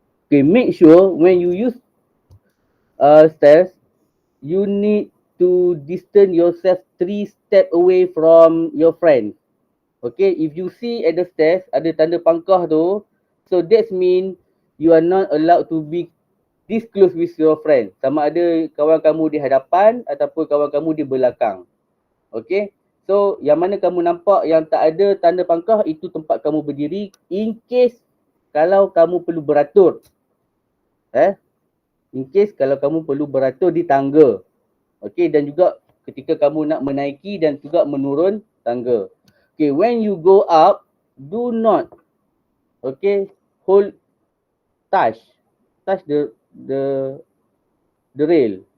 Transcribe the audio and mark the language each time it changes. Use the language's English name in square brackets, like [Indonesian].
[English] Okay, make sure when you use stairs, you need to distance yourself 3 steps away from your friend. Okay, if you see at the stairs [Malay] ada tanda pangkah tu, [English] so that mean you are not allowed to be this close with your friend. [Malay] Sama ada kawan kamu di hadapan ataupun kawan kamu di belakang. Okay, so yang mana kamu nampak yang tak ada tanda pangkah, itu tempat kamu berdiri in case kalau kamu perlu beratur. In case kalau kamu perlu beratur di tangga. Okay, dan juga ketika kamu nak menaiki dan juga menurun tangga. [English] Okay, when you go up, do not, okay, touch the rail.